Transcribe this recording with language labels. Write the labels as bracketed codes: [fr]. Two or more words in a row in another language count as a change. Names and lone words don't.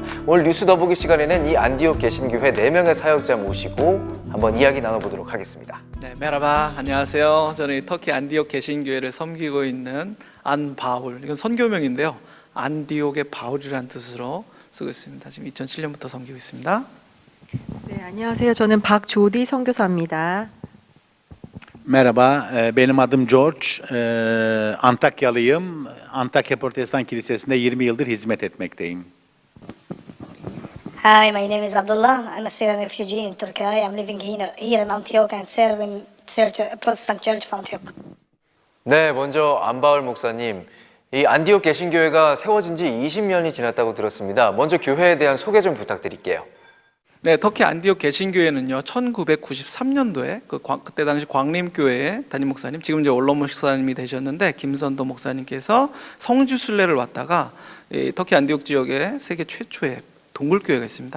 [ko] 오늘 뉴스 더보기 시간에는 이 안디옥 개신교회 4명의 사역자 모시고 한번 이야기 나눠보도록 하겠습니다. 네, 메라바, 안녕하세요. 저는 터키 안디옥 개신교회를 섬기고 있는 안바울, 이건 선교명인데요. 안디옥의 바울이라는 뜻으로 쓰고 있습니다. 지금 2007년부터 섬기고 있습니다. 네, 안녕하세요. 저는 박조디 선교사입니다. [tr] Merhaba, benim adım George. Antakyalıyım. Antakya Protestan Kilisesi'nde 20 yıldır hizmet etmekteyim. [en] Hi, my name is Abdullah. I'm a Syrian refugee in Turkey. I'm living here in Antioch and serving Protestant Church of Antioch. [ko] 네, 먼저 안바울 목사님, 이 안디옥 개신교회가 세워진 지 20년이 지났다고 들었습니다. 먼저 교회에 대한 소개 좀 부탁드릴게요. 네, 터키 안디옥 개신교회는요, 1993년도에 그때 당시 광림교회의 담임 목사님, 지금 이제 원로 목사님이 되셨는데 김선도 목사님께서 성지순례를 왔다가 터키 안디옥 지역에 세계 최초의 동굴교회가 있습니다.